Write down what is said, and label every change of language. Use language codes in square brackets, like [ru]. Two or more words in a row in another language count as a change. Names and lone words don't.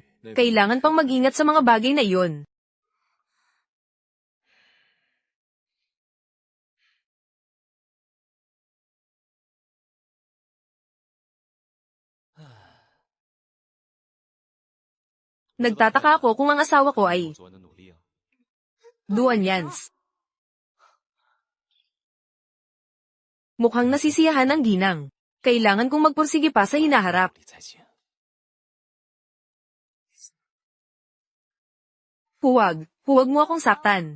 [tl] Kailangan pang mag-ingat sa mga bagay na iyon. Nagtataka ako kung ang asawa ko ay [zh] 做完的努力啊。 [tl] Duan Yans. Mukhang nasisiyahan ang Ginang. Kailangan kong magpursige pa sa hinaharap. [zh] 理才行。 [tl] Huwag mo akong saktan.